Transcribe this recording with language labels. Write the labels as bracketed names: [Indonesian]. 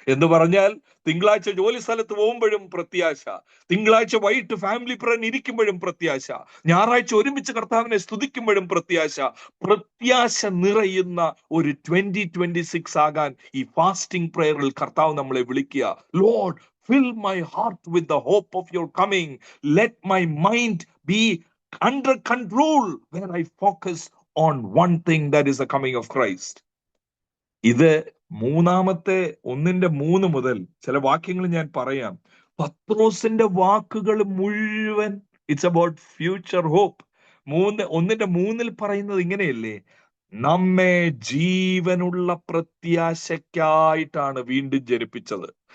[Malayalam] എന്ന് പറഞ്ഞാൽ തിങ്കളാഴ്ച ജോലി സ്ഥലത്ത് പോകുമ്പോഴും പ്രത്യാശ, തിങ്കളാഴ്ച വൈകിട്ട് ഫാമിലി പ്രേയർ ഇരിക്കുമ്പോഴും പ്രത്യാശ, ഞായറാഴ്ച ഒരുമിച്ച് കർത്താവിനെ സ്തുതിക്കുമ്പോഴും പ്രത്യാശ. പ്രത്യാശ നിറയുന്ന ഒരു 2026 ആകാൻ ഈ ഫാസ്റ്റിംഗ് പ്രേയറിൽ കർത്താവ് നമ്മളെ വിളിക്കുക. [English] Lord, fill my heart with the hope of your coming. Let my mind be under control where I focus on one thing, that is the coming of Christ. [Malayalam] ഇത് മൂന്നാമത്തെ 1:3 മുതൽ ചില വാക്യങ്ങൾ ഞാൻ പറയാം. പത്രോസിന്റെ വാക്കുകൾ മുഴുവൻ [English] It's about future hope. [Malayalam] 1:3 പറയുന്നത് ഇങ്ങനെയല്ലേ, നമ്മെ ജീവനുള്ള പ്രത്യാശയ്ക്കായിട്ടാണ് വീണ്ടും ജനിപ്പിച്ചത്.